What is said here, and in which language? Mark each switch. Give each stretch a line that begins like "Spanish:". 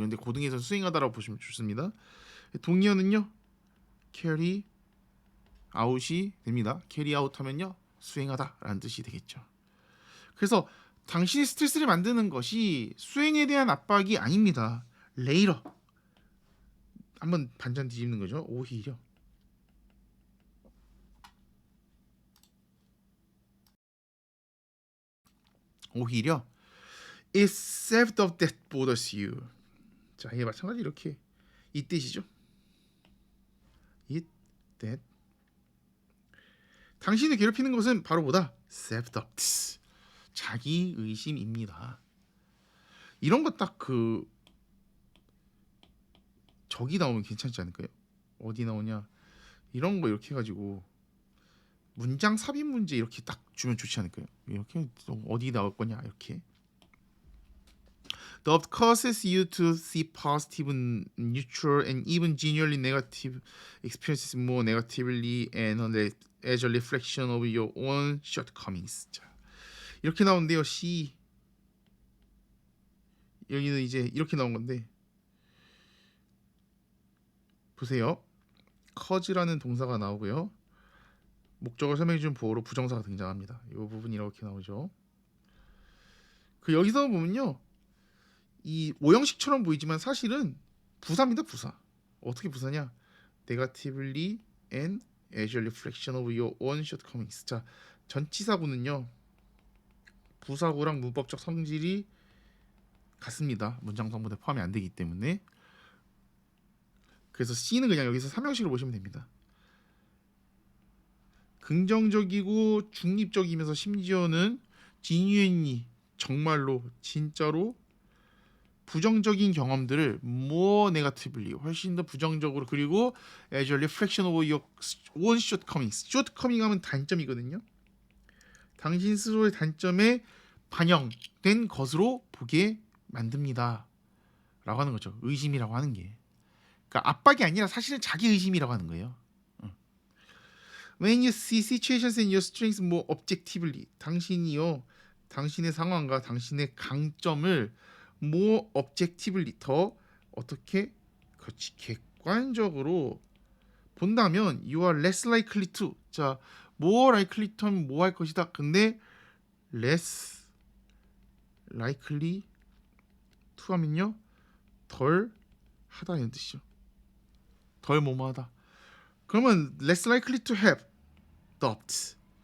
Korean: 근데 고등에서 수행하다라고 보시면 좋습니다. 동의어는요 carry out이 됩니다. carry out 하면요 수행하다라는 뜻이 되겠죠. 그래서 당신이 스트레스를 만드는 것이 수행에 대한 압박이 아닙니다. later 한번 반전 뒤집는 거죠.
English: 오히려 it's self that bothers you.
Korean: 자, 이게 마찬가지 이렇게 이 뜻이죠. it that 당신을 괴롭히는 것은 바로 뭐다? self-doubt. 자기 의심입니다. 이런 거 딱 저기 나오면 괜찮지 않을까요? 어디 나오냐? 이런 거 이렇게 해가지고 문장 삽입 문제 이렇게 딱 주면 좋지 않을까요? 이렇게 어디 나올 거냐 이렇게.
English: The causes you to see positive, neutral, and even genuinely negative experiences more negatively and as a reflection of your own shortcomings.
Korean: 자, 이렇게 나오는데요. C 여기는 이제 이렇게 나온 건데 보세요. cause라는 동사가 나오고요. 목적을 설명해준 보어로 부정사가 등장합니다. 이 부분이 이렇게 나오죠. 여기서 보면요. 이 오형식처럼 보이지만 사실은 부사입니다. 부사. 어떻게 부사냐?
English: Negatively and as a reflection of your own shortcomings.
Korean: 자, 전치사구는요. 부사구랑 문법적 성질이 같습니다. 문장 성분에 포함이 안 되기 때문에. 그래서 C는 그냥 여기서 삼형식으로 보시면 됩니다. 긍정적이고 중립적이면서 심지어는 genuinely 정말로 진짜로 부정적인 경험들을 more negatively 훨씬 더 부정적으로 그리고
English: as a reflection of your own shortcomings.
Korean: shortcoming 하면 단점이거든요. 당신 스스로의 단점에 반영된 것으로 보게 만듭니다. 라고 하는 거죠. 의심이라고 하는 게. 그러니까 압박이 아니라 사실은 자기 의심이라고 하는 거예요.
English: When you see situations and your strengths more objectively,
Korean: 당신이요, 당신의 상황과 당신의 강점을 more objectively 더 어떻게 객관적으로 본다면
English: you are less likely to. 자,
Korean: more likely to 하면 뭐 할 것이다. 근데 less likely to 하면요 덜 하다 이런 뜻이죠. 덜 뭐뭐하다.
English: 그러면 less likely to have doubts.